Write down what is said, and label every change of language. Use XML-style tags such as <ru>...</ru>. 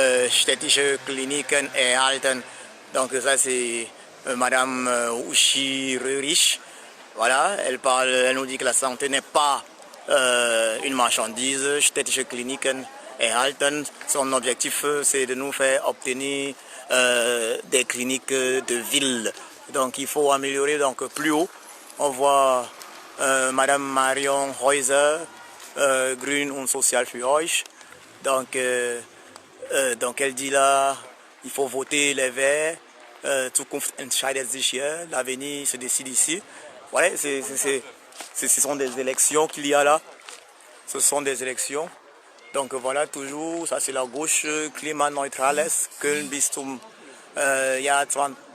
<de>Städtische Kliniken erhalten.</de> <fr>Donc ça c'est Madame Ushi Rurich. Voilà, elle nous dit que la santé n'est pas une marchandise.</fr> <de>Städtische Kliniken erhalten.</de> <fr>Son objectif c'est de nous faire obtenir des cliniques de ville. Donc il faut améliorer donc plus haut. On voit Madame Marion Häuser,</fr> <de>Grün und Sozial für euch.</de> <fr>Donc elle dit là, il faut voter les Verts,</fr> <de>Zukunft entscheidet sich hier,</de> <fr>l'avenir se décide ici. Voilà, ce sont des élections qu'il y a là. Ce sont des élections. Donc voilà, toujours, ça c'est la gauche,</fr> <de>klimaneutrales, Köln bis zum Jahr 2030.</de>